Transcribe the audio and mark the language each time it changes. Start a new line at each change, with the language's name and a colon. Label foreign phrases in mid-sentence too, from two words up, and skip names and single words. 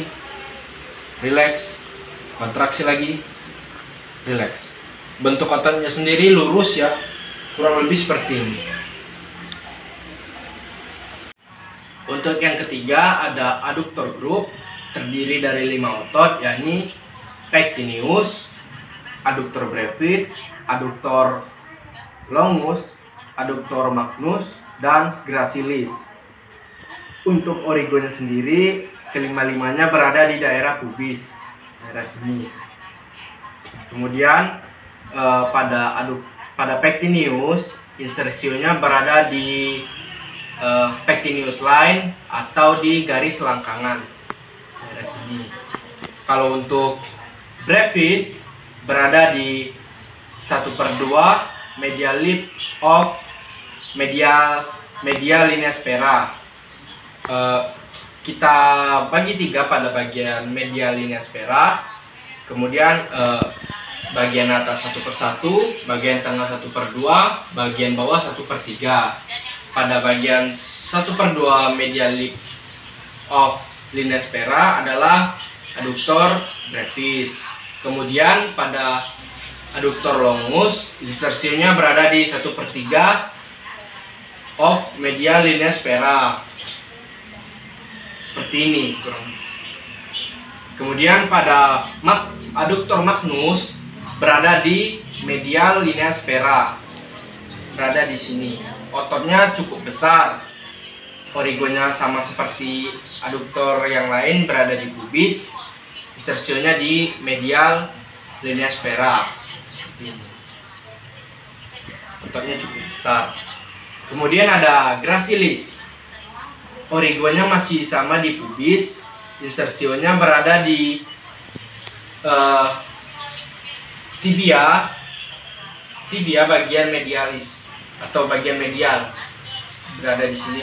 Indonesian: Relax. Kontraksi lagi. Relax. Bentuk ototnya sendiri lurus ya, kurang lebih seperti ini. Untuk yang ketiga ada adduktor group, terdiri dari 5 otot, yakni pectineus, adduktor brevis, adduktor longus, adduktor magnus, dan gracilis. Untuk origonya sendiri, kelima-limanya berada di daerah pubis, daerah sini. Kemudian pada pectineus, insersionya berada di
English: pectineus line
Indonesian: atau di garis selangkangan daerah sini. Kalau untuk brevis berada di 1/2
English: medial lip of medial linea aspera.
Indonesian: Kita bagi 3 pada bagian medial linea aspera. Kemudian bagian atas 1/1, bagian tengah 1/2, bagian bawah 1/3. Pada bagian 1/2
English: medial lip of linea aspera
Indonesian: adalah adduktor brevis. Kemudian pada adduktor longus, insersinya berada di 1/3
English: of medial linea aspera.
Indonesian: Seperti ini kurang. Kemudian pada adduktor magnus berada di medial linea aspera, berada di sini. Ototnya cukup besar. Origonya sama seperti adduktor yang lain, berada di pubis. Insersionya di medial linea aspera. Seperti ini. Ototnya cukup besar. Kemudian ada gracilis. Origonya masih sama di pubis. Insersionya berada di tibia bagian medialis atau bagian medial, berada di sini.